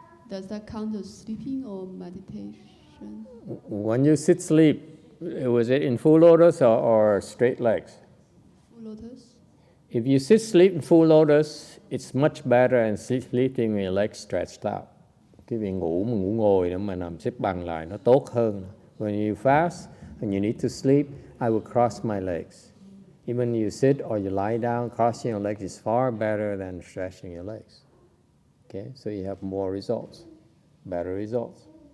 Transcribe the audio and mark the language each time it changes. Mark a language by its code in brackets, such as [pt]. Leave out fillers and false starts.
[en] Does that count as sleeping or meditation? When you sit sleep, was it in full lotus or straight legs? Full lotus. If you sit sleep in full lotus, it's much better than sleeping with your legs stretched out. [vi] Cái việc ngủ ngồi đó mà nằm xếp bằng lại nó tốt hơn. [en] When you fast and you need to sleep, I would cross my legs. Even you sit or you lie down, crossing your legs is far better than stretching your legs. Okay, so you have more results, better results.